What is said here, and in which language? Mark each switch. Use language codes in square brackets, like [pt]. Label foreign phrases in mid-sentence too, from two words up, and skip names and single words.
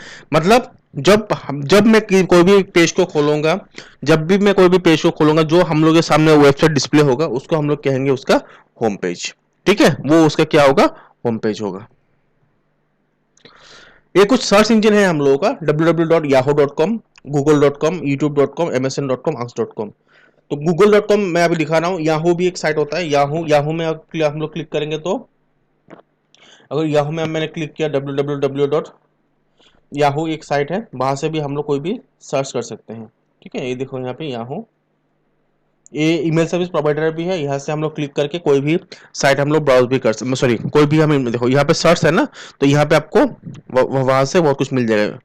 [hi] मतलब जब मैं कोई भी पेज को खोलूंगा, जब भी मैं कोई भी पेज को खोलूंगा, जो हम लोग के सामने [en] website display [hi] होगा उसको हम लोग कहेंगे उसका [en] home page. [hi] ठीक है, वो उसका क्या होगा, [en] home page [hi] होगा। ये कुछ [en] search engine [hi] है हम लोगों का, www.yahoo.com, google.com, youtube.com, msn.com, ask.com। तो google.com मैं अभी दिखा रहा हूँ, याहू भी एक साइट होता है, याहू याहू में हम लोग क्लिक करेंगे तो अगर याहू में मैंने क्लिक किया www. याहू एक साइट है, वहां से भी हम लोग कोई भी सर्च कर सकते हैं। ठीक है, ये देखो यहाँ पे याहू, ये [en] email service provider [hi] भी है, यहाँ से हम लोग क्लिक करके कोई भी साइट हम लोग ब्राउज भी कर सकते, सॉरी कोई भी हम, देखो यहाँ पे सर्च है ना, तो यहाँ पे आपको वहां से बहुत कुछ मिल जाएगा।